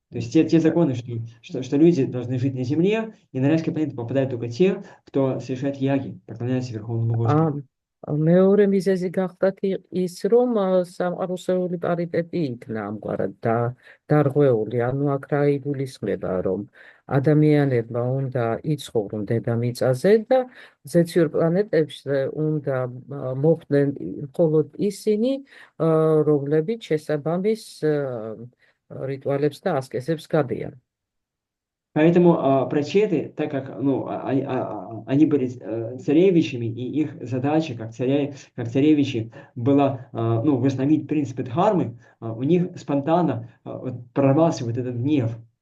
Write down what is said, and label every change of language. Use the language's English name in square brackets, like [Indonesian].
[Russian] То есть те законы, что люди должны жить на Земле, и на райские планеты попадают только те, кто совершает яги, поклоняются Верховному Господу. [Georgian] მეორე მიზეზი გახდათ ის, რომ სამყაროსეული პარიტეტი იქნა ამგვარად დარღვეული, ანუ აქ რა იგულისხმება, რომ ადამიანებმა უნდა იცხოვრონ დედამიწაზე და ზეციურ პლანეტებზე უნდა მოხვდნენ მხოლოდ ისინი, რომლებიც შესაბამის რიტუალებს და ასკეზებს გადიან. [Russian] Поэтому прачеты, так как они были царевичами, и их задача как царевичи была восстановить принципы дхармы, у них спонтанно прорвался вот этот гнев.